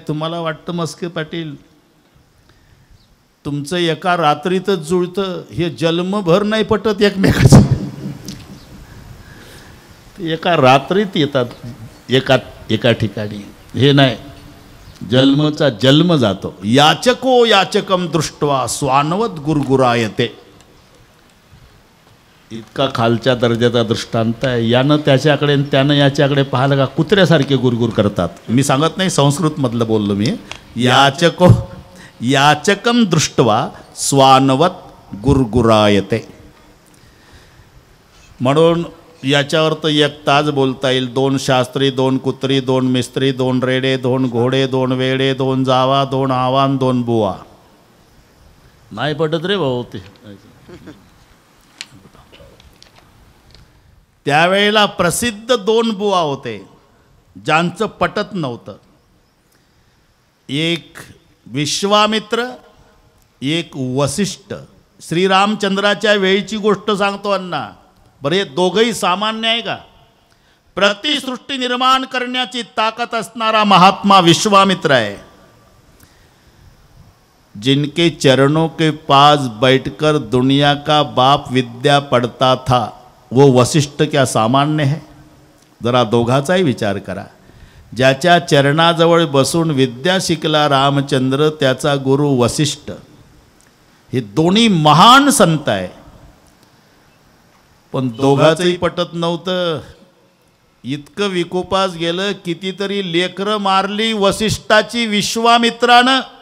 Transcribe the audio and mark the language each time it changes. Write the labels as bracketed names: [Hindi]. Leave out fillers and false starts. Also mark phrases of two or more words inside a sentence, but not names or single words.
[Marathi] तुम्हाला वाटतं मस्के पाटील तुमचं एका रात्रीतच जुळतं. हे जन्मभर नाही पटत एकमेकाचं. एका रात्रीत येतात एका ठिकाणी. हे नाही जन्मचा जन्म जातो. [Sanskrit] याचको याचकम दृष्ट्वा स्वानवत गुरगुरायते. [Marathi] इतका खालच्या दर्जाचा दृष्टांत आहे. यानं त्याच्याकडे आणि त्यानं याच्याकडे पाहिलं का कुत्र्यासारखे गुरगुर करतात. मी सांगत नाही संस्कृतमधलं बोललो मी. [Sanskrit] याचकम दृष्ट्वा स्वानवत गुरगुरायते. [Marathi] म्हणून याच्यावर तर एक तास बोलता येईल. 2 शास्त्री, 2 कुत्री, 2 मिस्त्री, 2 रेडे, 2 घोडे, 2 वेडे, 2 जावा, 2 आवान, 2 बुवा. नाही पटत रे भाऊ ते. त्यावेळेला प्रसिद्ध 2 बुवा होते ज्यांचं पटत नव्हतं. एक विश्वामित्र, एक वसिष्ठ. श्रीरामचंद्राच्या वेळीची गोष्ट सांगतो अण्णा. बरं, हे दोघंही सामान्य आहे का? प्रतिसृष्टी निर्माण करण्याची ताकद असणारा महात्मा विश्वामित्र है. [Hindi] जिनके चरणों के पास बैठकर दुनिया का बाप विद्या पढ़ता था वो वशिष्ठ क्या सामान्य है? [Marathi] जरा दोघाचाही विचार करा. ज्याच्या चरणाजवळ बसून विद्या शिकला रामचंद्र त्याचा गुरु वशिष्ठ. हे दोन्ही महान संत आहे. पण दोघाचंही पटत नव्हतं. इतकं विकोपास गेलं, कितीतरी लेकरं मारली वसिष्ठाची विश्वामित्रानं.